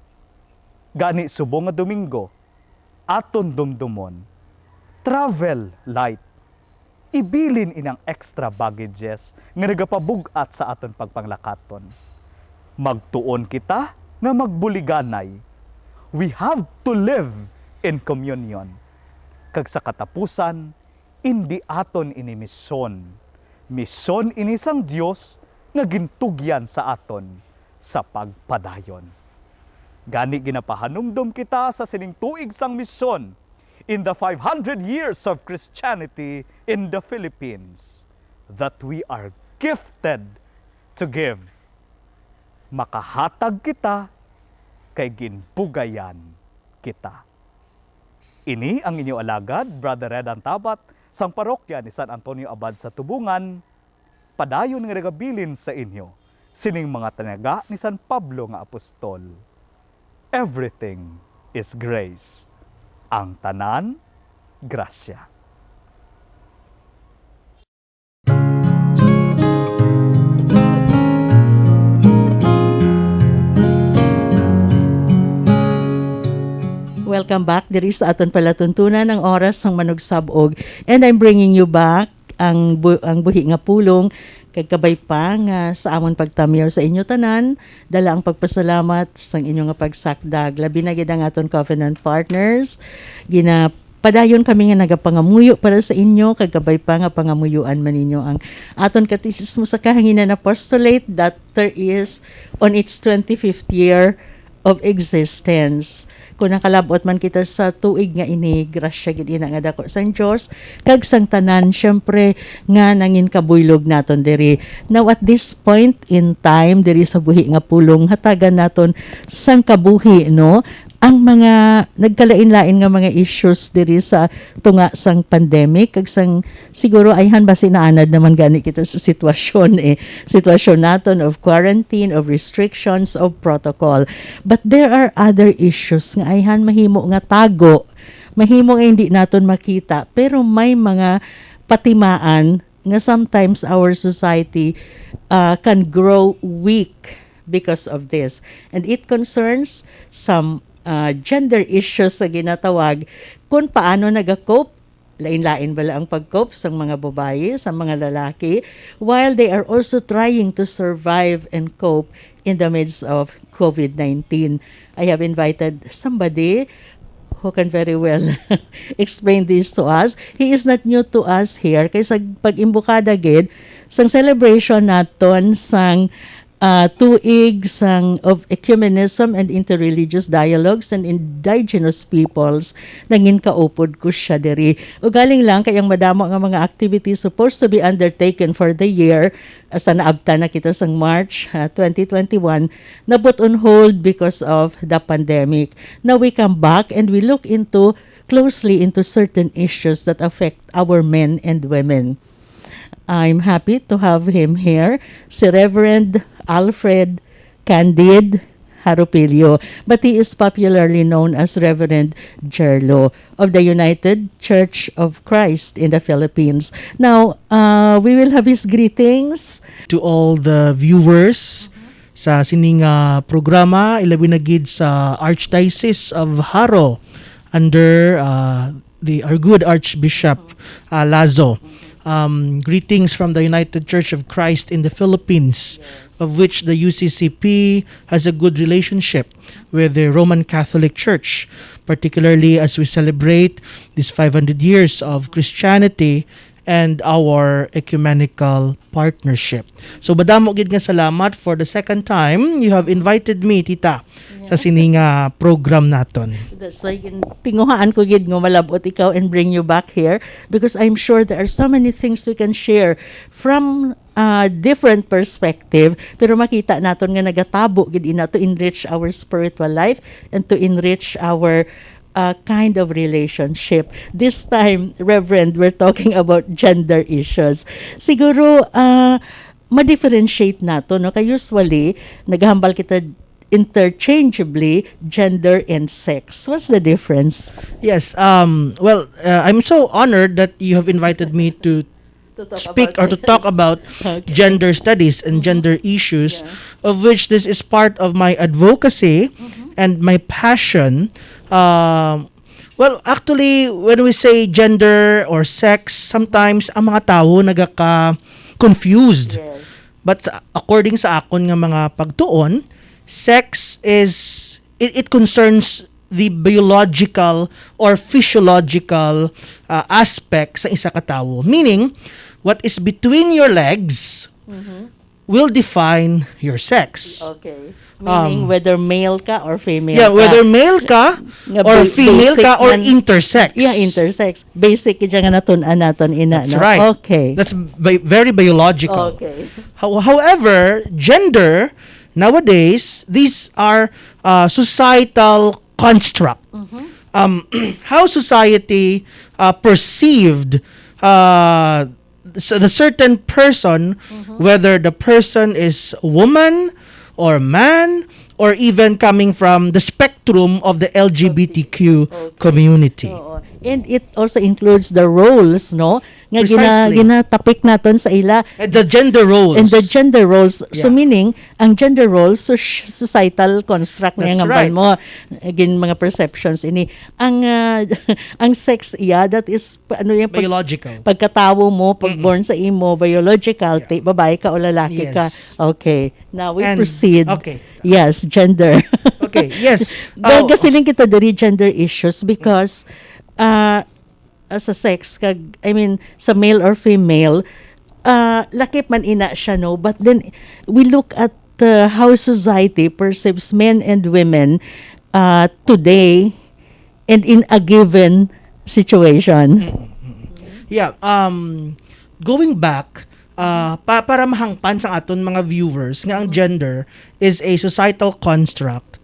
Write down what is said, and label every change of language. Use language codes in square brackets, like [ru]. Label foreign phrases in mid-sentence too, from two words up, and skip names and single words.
[hil] Gani subong nga Domingo, aton dumdumon, [en] travel light. [hil] Ibilin inang [en] extra baggages [hil] nga nagapabugat sa aton pagpanglakaton. Magtuon kita nga magbuliganay. [en] We have to live in communion. [hil] Kag sa katapusan, indi aton ini misyon. Misyon ini sang Dios nga gintugyan sa aton sa pagpadayon. Gani ginapahanumdum kita sa sining tuig sang misyon [en] in the 500 years of Christianity in the Philippines that we are gifted to give. [hil] Makahatag kita kay ginbugayan kita. Ini ang inyo alagad, Brother Red Antabat, sang parokya ni San Antonio Abad sa Tubungan, padayon nga nagabilin sa inyo, sining mga tanaga ni San Pablo nga Apostol. [en] Everything is grace. [hil] Ang tanan, grasya. [en] Welcome back. [hil] Diri sa aton palatuntunan ng oras ng Manugsab-OG. [en] And I'm bringing you back [hil] ang buhi nga pulong kag kabay pa nga sa amon pagtamyer sa inyo tanan, dala ang pagpasalamat sa inyo nga pagsakdag. Labi na gid ang aton [en] covenant partners. [hil] Padayon kami nga nagapangamuyo para sa inyo kag kabay pa nga pangamuyuan man ninyo ang aton Katesismo sa Kahanginan Apostolate [en] that there is on its 25th year of existence. [hil] Kung nakalabot man kita sa tuig nga ini, grasya gid ina nga dako sang Dios kag sang tanan syempre nga nangin kabuylog naton diri. [en] Now at this point in time [hil] diri sa buhi nga pulong hatagan naton sang kabuhi no ang mga nagkalain-lain nga mga issues diri sa tunga sang pandemic kag sang siguro ayhan ba sinaanad naman gani kita sa sitwasyon sitwasyon naton [en] of quarantine, of restrictions, of protocol. But there are other issues [hil] nga ayhan mahimo nga tago, mahimo nga hindi naton makita, pero may mga patimaan nga [en] sometimes our society can grow weak because of this, and it concerns some gender issues [hil] sa ginatawag kung paano nag-cope, lain-lain bala ang pag-cope sa mga babae, sa mga lalaki, [en] while they are also trying to survive and cope in the midst of COVID-19. I have invited somebody who can very well explain this to us. He is not new to us here, [hil] kaysa pag-imbukada gid sang celebration naton sang tuig sang [en] of ecumenism and interreligious dialogues and indigenous peoples [hil] nangin kaupod ko siya diri. O galing lang kayang madamo nga mga [en] activities supposed to be undertaken for the year [hil] asa naabta na kita sang March 2021 na [en] put on hold because of the pandemic. Now we come back and we look closely into certain issues that affect our men and women. I'm happy to have him here, si Reverend Alfred Candid Harupilio, but he is popularly known as Reverend Jerlo of the United Church of Christ in the Philippines. Now, we will have his greetings. To all the viewers [hil] sa sining programa, ilabi na gid sa [en] Archdiocese of Haro under our good Archbishop Lazo. Greetings from the United Church of Christ in the Philippines, of which the UCCP has a good relationship with the Roman Catholic Church, particularly as we celebrate these 500 years of Christianity and our ecumenical partnership. So [hil] badamo gid nga salamat [en] for the second time you have invited me, [hil] tita, sa sininga program naton. [en] That's why [hil] tinguhaan ko gid nga malabot ikaw [en] and bring you back here because I'm sure there are so many things we can share from different perspective, [hil] pero makita naton nga nagatabo gid ina [en] to enrich our spiritual life and to enrich our kind of relationship. This time, Reverend, we're talking about gender issues. [hil] Siguro ma-differentiate nato, no? Kaya usually naghambal kita [en] interchangeably gender and sex. What's the difference? Yes, well, I'm so honored that you have invited me to speak or to talk about gender studies and gender issues, of which this is part of my advocacy and my passion. Well, actually, when we say gender or sex, sometimes [hil] ang mga tao nagaka-confused. [en] Yes. But according [hil] sa akon nga mga pagtuon, [en] sex is, it concerns the biological or physiological aspect [hil] sa isa ka tawo. [en] Meaning, what is between your legs will define your sex. Okay. Meaning whether male ka or female Yeah, [hil] ka. [en] whether male ka [hil] Nga [en] or female basic [hil] ka or man- [en] intersex. Yeah, intersex. [hil] Basic kaya nga natun-an naton ina. [en] That's [hil] no? [en] right. Okay. That's very biological. Okay. However, gender, nowadays, these are societal construct. How society perceived the certain person, whether the person is woman or man, or even coming from the spectrum of the LGBTQ community. [hil] Oo. [en] And it also includes the roles, [hil] no? Nga [en] Precisely. [hil] ginatapik naton sa ila. [en] And the gender roles. And the gender roles. So Yeah. meaning, ang gender roles, so societal construct na That's [tl] yung [en] right. [hil] mo. Again, mga perceptions ini. [en] Ang ang sex, that is, [tl] ano yung [en] Biological. [hil] pagkatawo mo, pag born sa imo, biological, babae ka o lalaki ka. [en] Yes. Okay. Now, we And- proceed. okay. Yes, gender. Okay, yes. [hil] Gasiling kita dari [en] gender issues because [hil] sa sex, sa [en] male or female, [hil] lakip man ina siya, no? [en] But then, we look at how society perceives men and women today and in a given situation. Yeah, going back, [hil] para mahangpan sa aton mga viewers nga ang [en] gender is a societal construct.